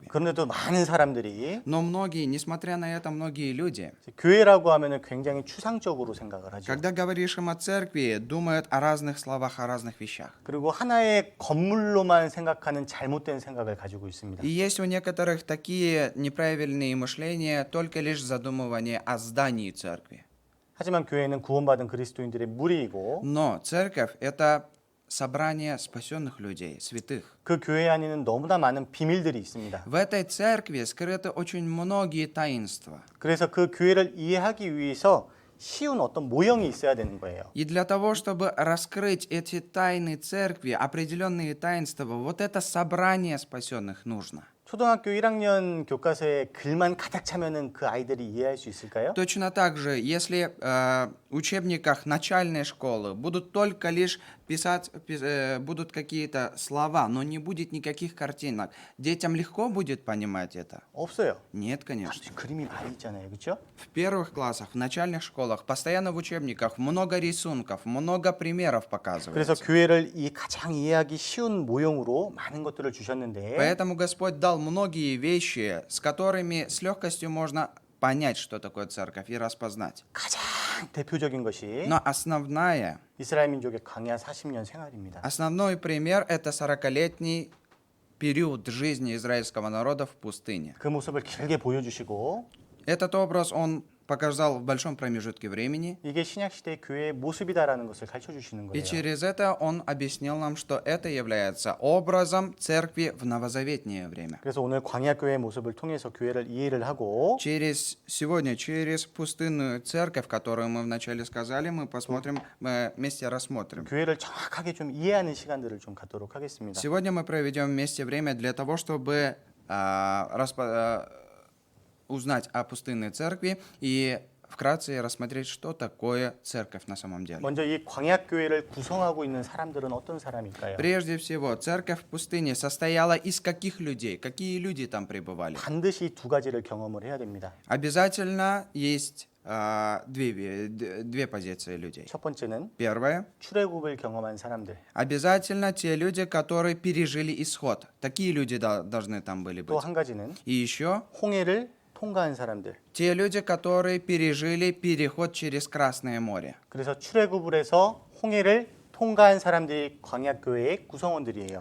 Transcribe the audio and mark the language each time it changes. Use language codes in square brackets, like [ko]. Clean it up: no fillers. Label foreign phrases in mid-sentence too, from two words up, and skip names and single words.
[ko] 그런데도 많은 사람들이 [ru] Но многие, несмотря на это, многие люди, [ko] 교회라고 하면은 굉장히 추상적으로 생각을 하죠. [ru] когда говоришь им о церкви, думают о разных словах, о разных вещах. [ko] 그리고 하나의 건물로만 생각하는 잘못된 생각을 가지고 있습니다. [ru] И есть у некоторых такие неправильные мышления, только лишь задумывание о здании церкви. [ko] 하지만 교회는 구원받은 그리스도인들의 무리이고 [ru] Но церковь – это собрание спасенных людей, святых. [ko] 그 교회 안에는 너무나 많은 비밀들이 있습니다. [ru] В этой церкви скрыты очень многие таинства. [ko] 그래서 그 교회를 이해하기 위해서 쉬운 어떤 모형이 있어야 되는 거예요. [ru] И для того, чтобы раскрыть эти тайны церкви, определенные таинства, вот это собрание спасенных нужно. [ko] 초등학교 1학년 교과서에 글만 가득 차면은 그 아이들이 이해할 수 있을까요? [ru] Точно так же, если в учебниках начальной школы будут только лишь писать, будут какие-то слова, но не будет никаких картинок, детям легко будет понимать это? [ko] 없어요. [ru] Нет, конечно. [ko] 그림이 많이 있잖아요. 그렇죠? [ru] В первых классах, в начальных школах, постоянно в учебниках много рисунков, много примеров [ko] 그래서 [ru] показывается. [ko] 교회를 이 가장 이해하기 쉬운 모형으로 많은 것들을 주셨는데 [ru] Поэтому Господь дал многие вещи, с которыми с легкостью можно понять, что такое церковь, и распознать. [ko] 가장 대표적인 것이 [ru] Но основной [ko] 이스라엘 민족의 광야 40년 생활입니다. [ru] пример – это 40-летний период жизни израильского народа в пустыне. [ko] 그 모습을 길게 보여주시고 [ru] Этот образ он показал в большом промежутке времени, [ko] 이게 신약 시대의 교회의 모습이다라는 것을 가르쳐 주시는 [ru] и [ko] 거예요. [ru] через это он объяснил нам, что это является образом церкви в новозаветнее время. [ko] 그래서 오늘 광야 교회의 모습을 통해서 교회를 이해를 하고 [ru] Сегодня, через пустынную церковь, которую мы вначале сказали, мы посмотрим, мы вместе рассмотрим. [ko] 교회를 정확하게 좀 이해하는 시간들을 좀 갖도록 하겠습니다. [ru] Сегодня мы проведем вместе время для того, чтобы узнать о пустынной церкви и вкратце рассмотреть, что такое церковь на самом деле. [ko] 먼저 이 광야 교회를 구성하고 있는 사람들은 어떤 사람일까요? [ru] Прежде всего, церковь в пустыне состояла из каких людей? Какие люди там пребывали? [ko] 반드시 두 가지를 경험을 해야 됩니다. [ru] Обязательно есть две позиции людей. [ko] 첫 번째는 [ru] Первое. [ko] 출애굽을 경험한 사람들. [ru] Обязательно те люди, которые пережили исход. Такие люди должны там были [ko] 또 [ru] быть. [ko] 한 가지는 [ru] И еще [ko] 홍해를 통과한 사람들. [ru] те люди, которые пережили переход через Красное море. [ko] 그래서 출애굽을 해서 홍해를 통과한 사람들이 광야 교회의 구성원들이에요.